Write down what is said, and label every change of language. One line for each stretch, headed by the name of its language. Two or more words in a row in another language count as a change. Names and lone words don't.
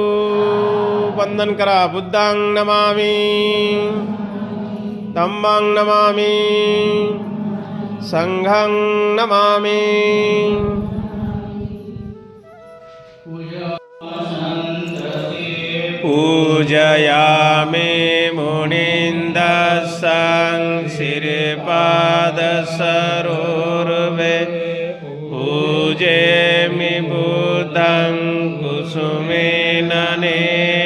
Marathi: वंदन करा।
Pali: बुद्धां नमामि, धम्मां नमामि, संघं नमामि। पूजयामि मुनीन्द्रं श्रीपादसरोर्वे। पूजयामि बुद्धं कुसुमेन नेन।